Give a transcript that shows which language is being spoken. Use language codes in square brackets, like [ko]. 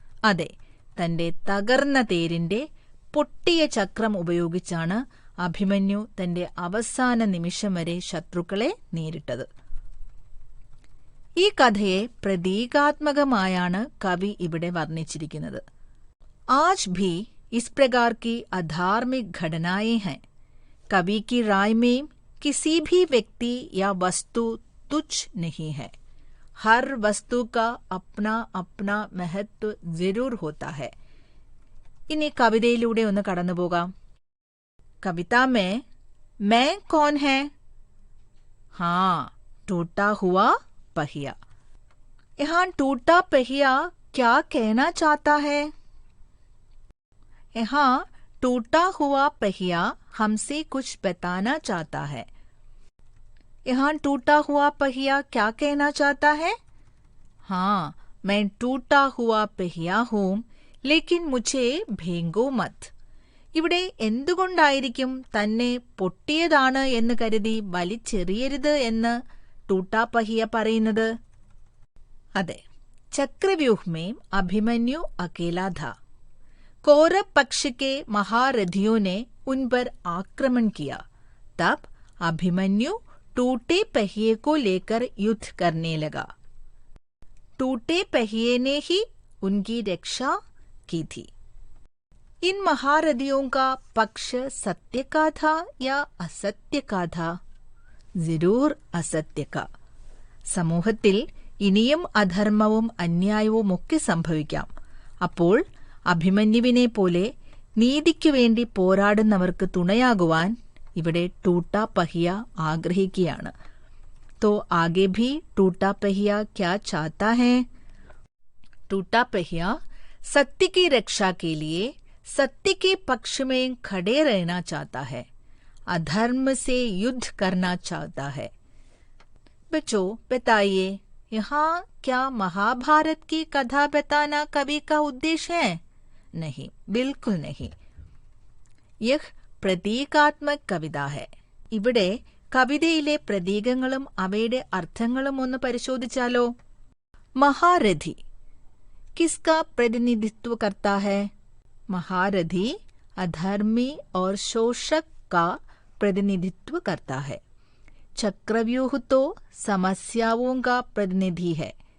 [ml] അതെ, തന്റെ തകർന്ന തേരിന്റെ പൊട്ടിയ ചക്രം ഉപയോഗിച്ചാണ് അഭിമന്യു തന്റെ അവസാന നിമിഷം വരെ ശത്രുക്കളെ നേരിട്ടത്. ഈ കഥയെ പ്രതീകാത്മകമായാണ് കവി ഇവിടെ വർണ്ണിച്ചിരിക്കുന്നത്. [hi] आज भी इस प्रकार की अधार्मिक घटनाएं हैं. कवि की राय में किसी भी व्यक्ति या वस्तु तुच्छ नहीं है. हर वस्तु का अपना अपना महत्व जरूर होता है. [ml] ഇനി കവിതയിലൂടെ ഒന്ന് കടന്നുപോകാം. [hi] കവിത में मैं कौन है? हाँ, टूटा हुआ पहिया. यहाँ टूटा पहिया क्या कहना चाहता है? यहाँ टूटा हुआ पहिया हमसे कुछ बताना चाहता है. यहाँ टूटा हुआ पहिया क्या कहना चाहता है? हाँ, मैं टूटा हुआ पहिया हूँ, लेकिन मुझे भेंगो मत. [ml] ഇവിടെ എന്തുകൊണ്ടായിരിക്കും തന്നെ പൊട്ടിയതാണ് എന്ന് കരുതി വലിച്ചെറിയരുത് എന്ന് ടൂട്ടാ पहिया പറയുന്നത്? അതെ, [hi] चक्रव्यूह में अभिमन्यु अकेला था. कौरव पक्ष के महारथियों ने उन पर आक्रमण किया. तब अभिमन्यु टूटे पहिए को लेकर युद्ध करने लगा. टूटे पहिए ने ही उनकी रक्षा की थी. इन महारथियों का पक्ष सत्य का था या असत्य का था? जरूर असत्य का. [ml] സമൂഹത്തിൽ ഇനിയും അധർമ്മവും അന്യായവും ഒക്കെ സംഭവിക്കാം. അപ്പോൾ അഭിമന്യുവിനെ പോലെ നീതിക്കുവേണ്ടി പോരാടുന്നവർക്ക് തുണയാകുവാൻ ഇവിടെ ടൂട്ടാ पहिया ആഗ്രഹിക്കുകയാണ്. [hi] तो आगे भी टूटा पहिया क्या चाहता है? टूटा पहिया सत्य की रक्षा के लिए सत्य के पक्ष में खड़े रहना चाहता है, अधर्म से युद्ध करना चाहता है. बच्चों, बताइए, यहाँ क्या महाभारत की कथा बताना कवि का उद्देश्य है? नहीं, बिल्कुल नहीं. यह [ml] പ്രതീകാത്മക കവിത [hi] है. [ml] ഇവിടെ കവിതയിലെ പ്രതീകങ്ങളും അവയുടെ അർത്ഥങ്ങളും ഒന്ന് പരിശോധിച്ചാലോ? [hi] महारथी किसका प्रतिनिधित्व करता है? महारथी अधर्मी और शोषक का प्रतिनिधित्व करता है. चक्रव्यूह तो समस्याओं का प्रतिनिधि है.